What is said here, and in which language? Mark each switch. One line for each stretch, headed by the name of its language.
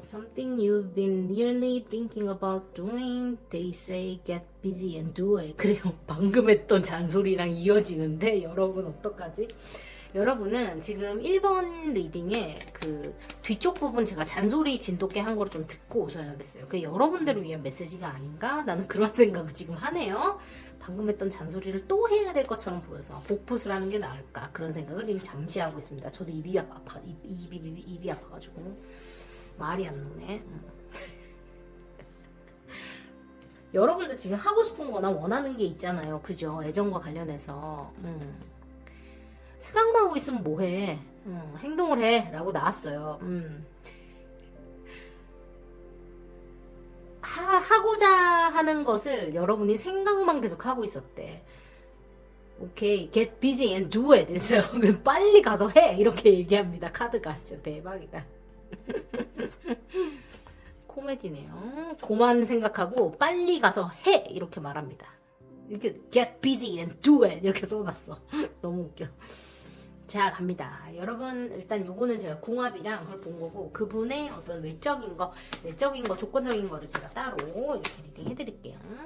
English: Something you've been really thinking about doing. They say get busy and do it.
Korean: 그래요. 방금 했던 잔소리랑 이어지는데 여러분 어떡하지? 여러분은 지금 1번 리딩의 그 뒤쪽 부분 제가 잔소리 진돗개 한 거를 좀 듣고 오셔야겠어요. 그게 여러분들을 위한 메시지가 아닌가? 나는 그런 생각을 지금 하네요. 방금 했던 잔소리를 또 해야 될 것처럼 보여서 복붙을 하는 게 나을까? 그런 생각을 지금 잠시 하고 있습니다. 저도 입이 아파가지고 말이 안 나오네. 여러분들 지금 하고 싶은 거나 원하는 게 있잖아요. 그죠? 애정과 관련해서. 생각만 하고 있으면 뭐해. 행동을 해. 라고 나왔어요. 하고자 하는 것을 여러분이 생각만 계속 하고 있었대.
English: 오케이, get busy and do it.
Korean: 그래서 빨리 가서 해. 이렇게 얘기합니다. 카드가 진짜 대박이다. 코미디네요. 그만 생각하고 빨리 가서 해. 이렇게 말합니다. 이렇게
English: get busy and do it
Korean: 이렇게 써놨어. 너무 웃겨. 자, 갑니다. 여러분, 일단 요거는 제가 궁합이랑 그걸 본 거고, 그분의 어떤 외적인 거, 내적인 거, 조건적인 거를 제가 따로 이렇게 리딩 해드릴게요.